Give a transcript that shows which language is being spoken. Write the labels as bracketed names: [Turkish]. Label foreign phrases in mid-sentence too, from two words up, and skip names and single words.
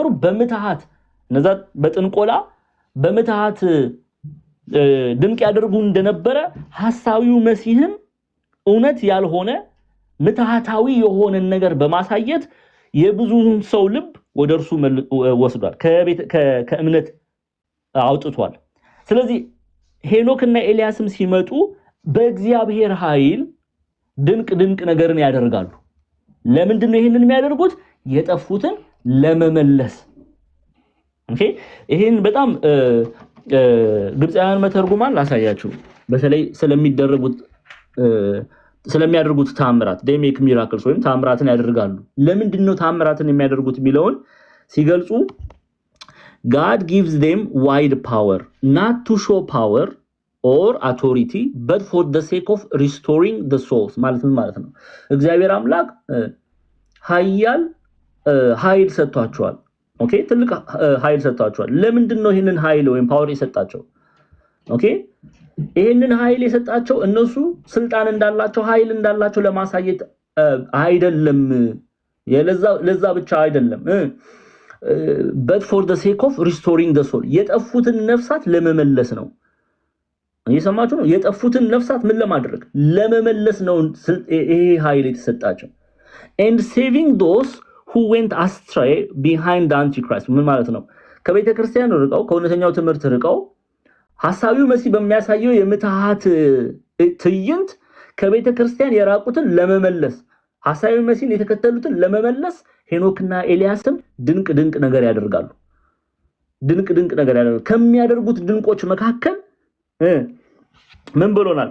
[Amharic] በምትሃት እነዛ በጥንቆላ በምትሃት ድንቅ ያደርጉ እንደነበረ ሐሳዊው መሲህም እውነት ያልሆነ ምትሃታዊ የሆነ ነገር በማሳየት የብዙውን ሰው ልብ ወደ እርሱ ወስዷል፣ ከእምነት አውጥቷል። ስለዚህ ሄኖክና ኤልያስም ሲመጡ በእግዚአብሔር ኃይል ድንቅ ነገርን ያደርጋሉ። ለምንድን ነው ይሄንን የሚያደርጉት? የጠፉትን ለመመለስ። ኦኬ። ይሄን በጣም ግብፃውያን መተርጉማን ላሳያችሁ። በተለይ ስለሚያደርጉት ተአምራት [English] they make miracles [Amharic] ወይም ተአምራትን ያደርጋሉ። ለምንድን ነው ተአምራትን የሚያደርጉት የሚለውን ሲገልጹ [English] God gives them wide power not to show power or authority but for the sake of restoring the souls [Amharic] ማለት ነው። እግዚአብሔር አምላክ ኃይል ሰጥቷቸዋል። ኦኬ። ትልቅ ኃይል ሰጥቷቸዋል። ለምንድን ነው ይሄንን ኃይል ወይም ፓወር የሰጣቸው? ኦኬ። ይሄንን ኃይል የሰጣቸው እነሱ ስልጣን እንዳላቸው ኃይል እንዳላቸው ለማሳየት አይደለም። ለዛ ብቻ አይደለም። [English] but for the sake of restoring the soul [Amharic] የጠፉትን ነፍሳት ለመመለስ ነው። እየሰማችሁ ነው? የጠፉትን ነፍሳት ምን ለማድረግ? ለመመለስ ነው ይሄ ኃይል የተሰጣቸው። [English] and saving those who went astray behind the antichrist [Amharic] ምን ማለት ነው? ከቤተ ክርስቲያን ርቀው ከእውነተኛው ትምህርት ርቀው ሐሳዊው መሲህ በሚያሳየው የምትሃት ትዕይንት ከቤተ ክርስቲያን የራቁትን ለመመለስ ሐሳዊው መሲህን የተከተሉትን ለመመለስ ሄኖክና ኤልያስም ድንቅ ነገር ያደርጋሉ። ድንቅ ነገር ያደርጋሉ። ከሚያደርጉት ድንቆች መካከል ምን ብሎናል?